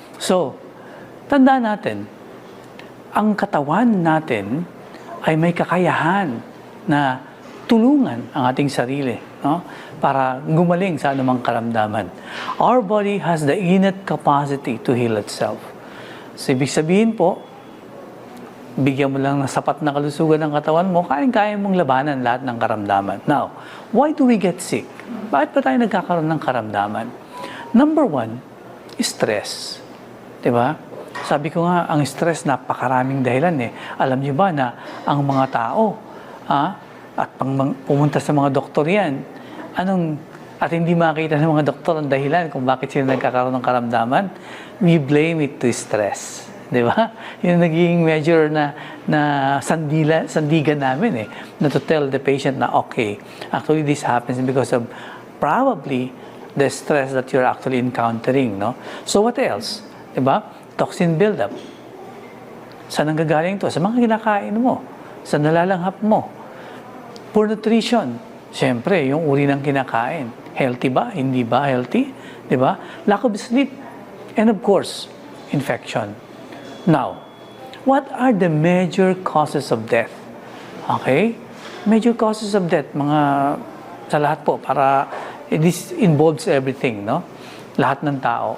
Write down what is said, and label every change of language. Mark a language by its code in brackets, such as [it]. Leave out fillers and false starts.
[tl] So, tandaan natin, ang katawan natin ay may kakayahan na tulungan ang ating sarili. no? Para gumaling sa anumang karamdaman. [en] Our body has the innate capacity to heal itself. [tl] So, ibig sabihin po, bigyan mo lang ng sapat na kalusugan ng katawan mo, kaya mong labanan lahat ng karamdaman. [en] Now, why do we get sick? [tl] Bakit ba tayo nagkakaroon ng karamdaman? [en] Number one, stress. [tl] Diba? Sabi ko nga, ang stress, napakaraming dahilan eh. Alam niyo ba na ang mga tao, at pumunta sa mga doktor yan, at hindi makita ng mga doktor ang dahilan kung bakit sila nagkakaroon ng karamdaman, [en] we blame it to stress. [tl] Di ba? Yung naging measure na sandigan namin na [en] to tell the patient na okay, actually this happens because of probably the stress that you're actually encountering, no? So what else? Di ba? Toxin buildup. [tl] Saan ang gagaling to? Sa mga kinakain mo, sa nalalanghap mo. [en] Poor nutrition. [tl] Siyempre, yung uri ng kinakain. Healthy ba? Hindi ba healthy? Di ba? [en] Lack of sleep. And of course, infection. Now, what are the major causes of death? Okay? Major causes of death, [tl] sa lahat po, para [en] this involves everything, [tl] no? Lahat ng tao.